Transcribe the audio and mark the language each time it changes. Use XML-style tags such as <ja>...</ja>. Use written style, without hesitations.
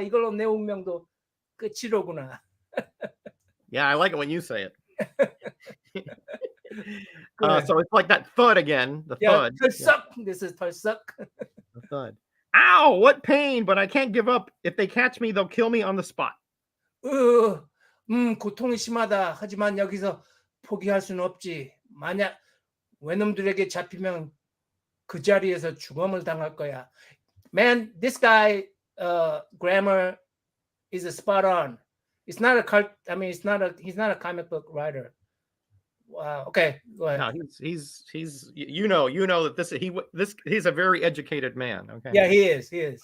<ko>이걸로 내 운명도 끝이로구나.</ko> <en>Yeah, I like it when you say it. So it's like that thud again. The thud. 털썩. This is 털썩. The thud. Ow! What pain! But I can't give up. If they catch me, they'll kill me on the spot.</en> <ko>고통이 심하다. 하지만 여기서 포기할 수는 없지. 만약 외놈들에게 잡히면 그 자리에서 죽음을 당할 거야.</ko> <en>Man, this guy grammar is spot on. It's not a he's not a comic book writer. Wow. Okay, go ahead. No, he's you know that he's a very educated man. Okay. Yeah, he is.</en>